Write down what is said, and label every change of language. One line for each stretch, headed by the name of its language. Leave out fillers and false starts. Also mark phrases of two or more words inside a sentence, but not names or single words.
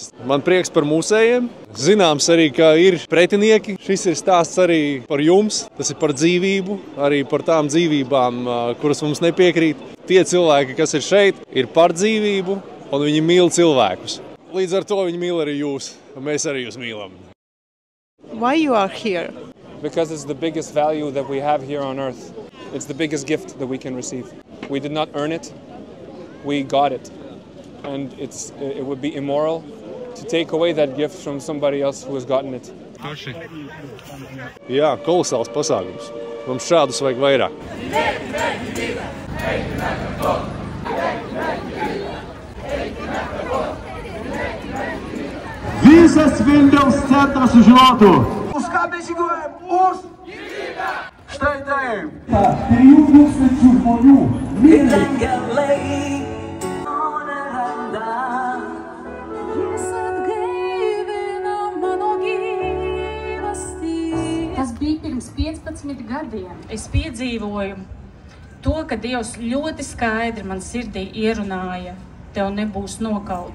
Latvian: Man prieks par mūsējiem. Zināms arī, ka ir pretinieki. Šis ir stāsts arī par jums. Tas ir par dzīvību, arī par tām dzīvībām, kuras mums nepiekrīt. Tie cilvēki, kas ir šeit, ir par dzīvību, un viņi mīl cilvēkus. Līdz ar to viņi mīl arī jūs, un mēs arī jūs mīlam.
English: Why you are here? Because it's the biggest value that we have here on earth. It's the biggest gift that we can receive. We did not earn it, we got it. And it would be immoral to take away that gift from somebody else who has gotten it.
Latvian: Jā, kolosāls pasākums. Mums šādus vajag vairāk.
Lithuanian: Visas Vilniaus centras už žinotų. Už ką mes žygiuojam? Už gyvybę! Štai taip. 3000 žmonių.
Latvian: Tas bija pirms 15 gadiem. Es piedzīvoju to, ka Dievs ļoti skaidri man sirdī ierunāja, tev nebūs nokaut.